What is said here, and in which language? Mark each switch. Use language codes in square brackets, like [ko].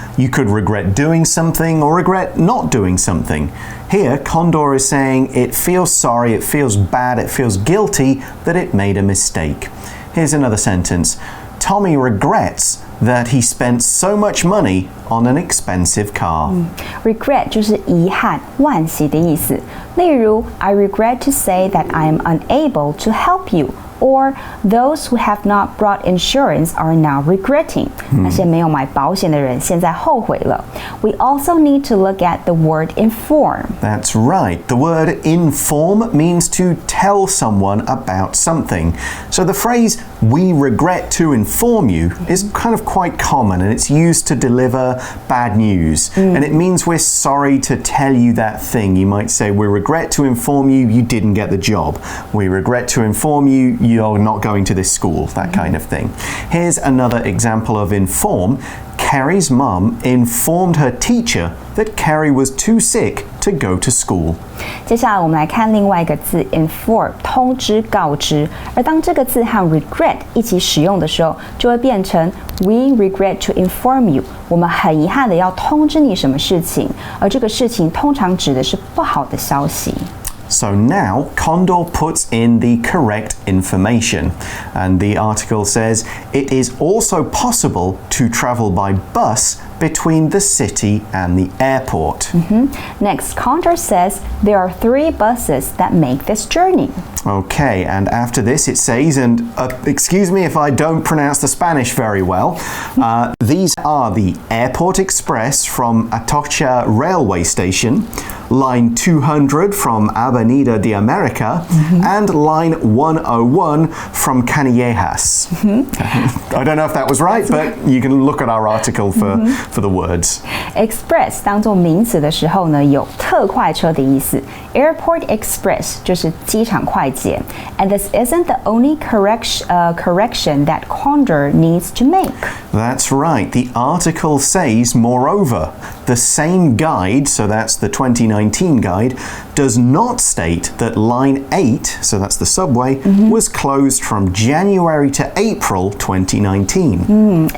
[en] You could regret doing something or regret not doing something. Here, Condor is saying it feels sorry, it feels bad, it feels guilty that it made a mistake. Here's another sentence. Tommy regrets that he spent so much money on an expensive car. [zh] Regret 就是遗憾、惋惜的意思。例如 [en] I regret to say that I am unable to help you. Or those who have not brought insurance are now regretting. [zh] 那些没有买保险的人现在后悔了。 [en] We also need to look at the word inform. That's right. The word inform means to tell someone about something. So the phrase, we regret to inform you, is kind of quite common and it's used to deliver bad news. And it means we're sorry to tell you that thing. You might say, we regret to inform you you didn't get the job. We regret to inform you you're not going to this school, that kind of thing. Here's another example of inform. Kerry's mum informed her teacher that Kerry was too sick to go to school. [zh] 接下来我们来看另外一个字 inform 通知告知，而当这个字和 regret 一起使用的时候，就会变成 [en] we regret to inform you。 [zh] 我们很遗憾的要通知你什么事情，而这个事情通常指的是不好的消息。 [en] So now Condor puts in the correct information, and the article says it is also possible to travel by bus between the city and the airport. Next, Condor says there are 3 buses that make this journey. Okay, and after this it says, and excuse me if I don't pronounce the Spanish very well, these are the Airport Express from Atocha Railway Station, line 200 from Avenida de America, and line 101 from Canillejas. I don't know if that was right, but you can look at our article for the words. [zh] Express 当作名词的时候呢，有特快车的意思。 Airport Express 就是机场快捷。 [en] And this isn't the only correction that Condor needs to make. That's right. The article says, moreover, the same guide, so that's the 2019 guide, does not state that line 8, so that's the subway, was closed from January to April 2019.